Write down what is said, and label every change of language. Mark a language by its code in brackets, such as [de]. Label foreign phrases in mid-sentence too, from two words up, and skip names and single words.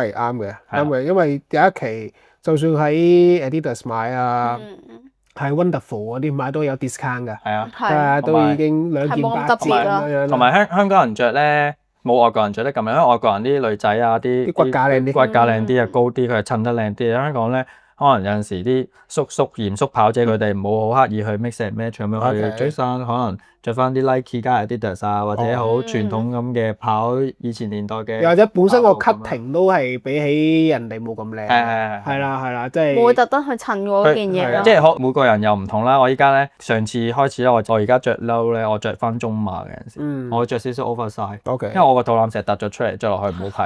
[yue] 係啱嘅，啱嘅，因為有一期就算喺 Adidas 買啊，喺 Wonderful 嗰啲買都有 discount 㗎。係啊，都已經2件8折咁樣。同埋香港人着咧，冇外國人着得咁樣，因為外國人啲女仔啊，啲骨架靚啲，骨架靚啲啊，高啲，佢係襯得靚啲。香港咧，可能有陣時啲叔叔嚴肅跑者佢哋冇好刻意去 [en] mix and match [yue] 咁樣去追衫，可能着翻啲 Nike 加 Adidas 啊，或者好傳統咁嘅跑以前年代嘅。又或者本身個 cutting 都係比起人哋冇咁靚。係啦，即係冇特登去襯嗰件嘢咯。即係每個人又唔同啦。我依家咧上次開始咧，我而家着褸咧，我着翻中碼嘅陣時，我着少少 oversize，因為我個肚腩成日突咗出嚟，着落去唔好睇。